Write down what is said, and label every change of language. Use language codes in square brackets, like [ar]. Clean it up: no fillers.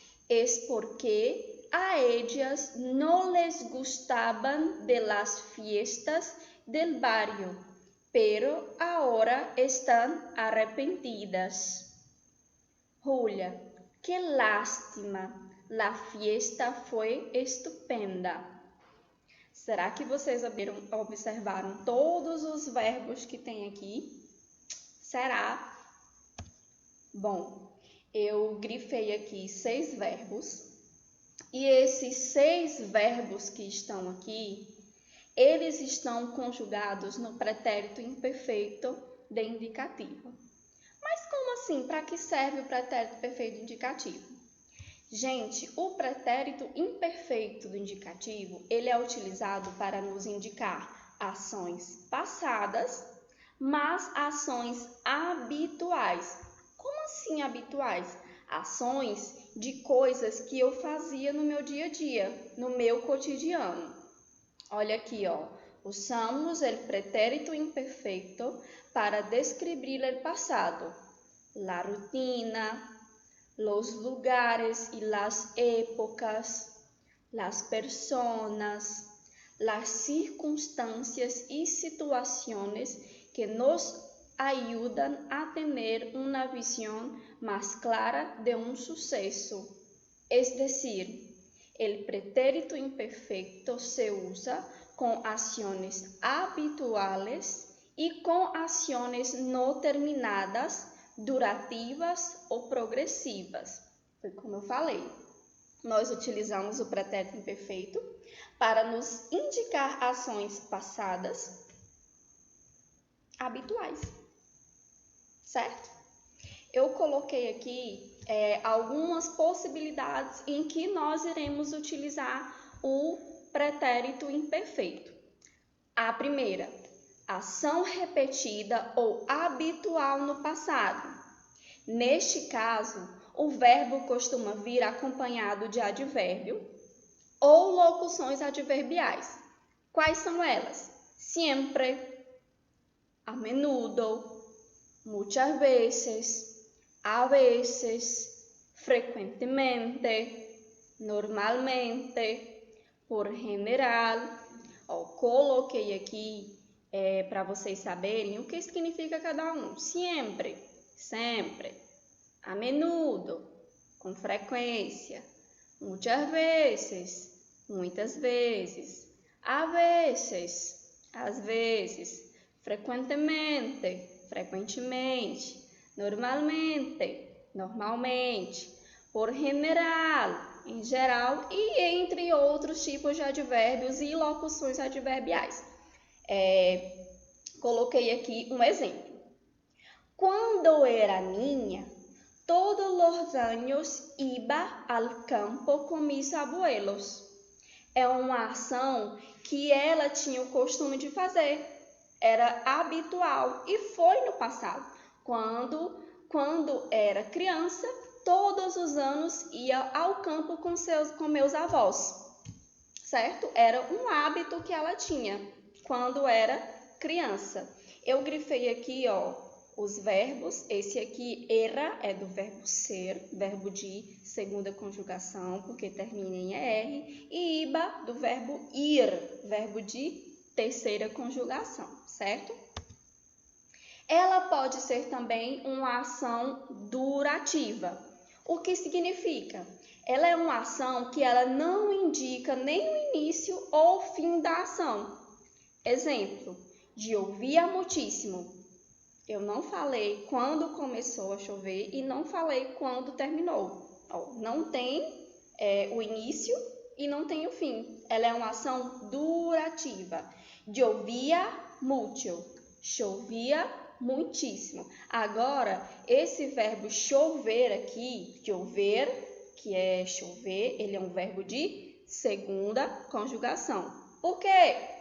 [es] Es porque a ellas no les gustaban de las fiestas del barrio, pero ahora están arrepentidas. Julia. Qué lástima, la fiesta fue estupenda. [pt] Será que vocês observaram todos os verbos que tem aqui? Será? Bom, eu grifei aqui 6 verbos. E esses 6 verbos que estão aqui, eles estão conjugados no pretérito imperfeito de indicativo. Mas como assim? Para que serve o pretérito perfeito indicativo? Gente, o pretérito imperfeito do indicativo, ele é utilizado para nos indicar ações passadas, mas ações habituais. Como assim habituais? Ações de coisas que eu fazia no meu dia a dia, no meu cotidiano. Olha aqui, ó. Usamos o pretérito imperfeito para describir o passado. [es] La rutina, los lugares y las épocas, las personas, las circunstancias y situaciones que nos ayudan a tener una visión más clara de un suceso. Es decir, el pretérito imperfecto se usa con acciones habituales y con acciones no terminadas, durativas [pt] ou progressivas. Foi como eu falei. Nós utilizamos o pretérito imperfeito para nos indicar ações passadas habituais, certo? Eu coloquei aqui algumas possibilidades em que nós iremos utilizar o pretérito imperfeito. A primeira, ação repetida ou habitual no passado. Neste caso, o verbo costuma vir acompanhado de advérbio ou locuções adverbiais. Quais são elas? [es] Siempre, a menudo, muchas veces, frecuentemente, normalmente, por general. [pt] Coloquei aqui para vocês saberem o que significa cada um. [es] Siempre, [pt] sempre. [es] A menudo, [pt] com frequência. [es] Muchas veces, [pt] muitas vezes. [es] A veces, [pt] às vezes. Frequentemente, frequentemente. Normalmente, normalmente. [es] Por general, [pt] em geral, e entre outros tipos de advérbios e locuções adverbiais. Coloquei aqui um exemplo. [es] Quando era niña, todos los años iba al campo con mis abuelos. [pt] É uma ação que ela tinha o costume de fazer. Era habitual e foi no passado. Quando era criança, todos os anos ia ao campo com meus avós, certo? Era um hábito que ela tinha quando era criança. Eu grifei aqui, os verbos. Esse aqui, era, é do verbo ser, verbo de segunda conjugação, porque termina em ER, e iba, do verbo ir, verbo de terceira conjugação, certo? Ela pode ser também uma ação durativa. O que significa? Ela é uma ação que ela não indica nem o início ou o fim da ação. Exemplo, [es] llovía muchísimo. [pt] Eu não falei quando começou a chover e não falei quando terminou. Não tem o início e não tem o fim. Ela é uma ação durativa. [es] Llovía mucho. [pt] Chovia muitíssimo. Agora, esse verbo chover aqui, chover, que é chover, ele é um verbo de segunda conjugação. Por quê?